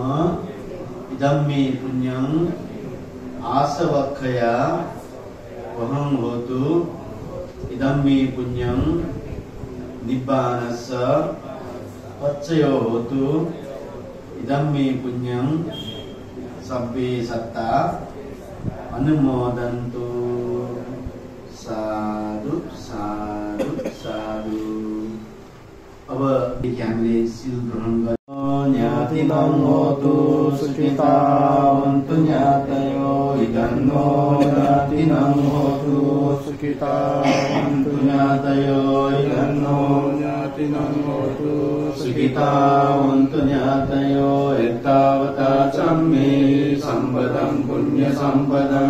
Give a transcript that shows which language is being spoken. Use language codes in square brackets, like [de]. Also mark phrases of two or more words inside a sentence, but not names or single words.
[pi] idammi punyam asavakkaya vaham hotu idammi punyam nibbanassa paccayo hotu idammi punyam sabbe satta anumodantu sadhu sadhu sadhu. [ne] अब देखिए हामीले सिल ग्रहण गर्छौं. [pi] न्यातिनं होतु सुखितावन्तु न्यातयो इदन्नो न्यातिनं होतु सुखितावन्तु न्यातयो इदन्नो न्यातिनं होतु सुखितावन्तु न्यातयो एतावता चम्मे सम्पदं पुण्य सम्पदं